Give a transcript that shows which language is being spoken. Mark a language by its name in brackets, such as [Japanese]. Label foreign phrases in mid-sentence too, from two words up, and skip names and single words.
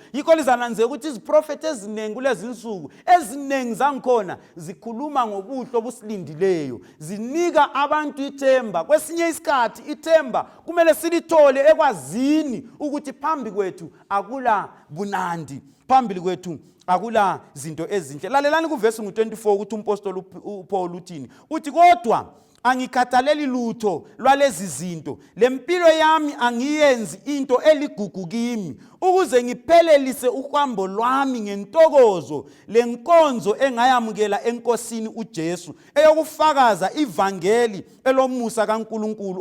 [North Ndebele] Yikho lizananze ukuthi iziprofeti ezinengi kulezi insuku, ezinengi zangikhona zikhuluma ngobuhlo obusilindileyo, zinika abantu ithemba. Kwesinye isikhathi ithemba kumele silithole ekwazini ukuthi phambi kwethu akula bunandi, phambi kwethu akula zinto ezinhle. Lalelani kuvesi ngu-24 ukuthi umpostoli uPaul uthini. Uthi kodwa angikhathaleli lutho lwalezi zinto, lempilo yami angiyenzi into eligugu kimi, ukuze ngiphelelise uhambo lwami ngentokozo lenkonzo engayamukela enkosini uJesu, eyokufakaza ivangeli elomusa kaNkulunkulu.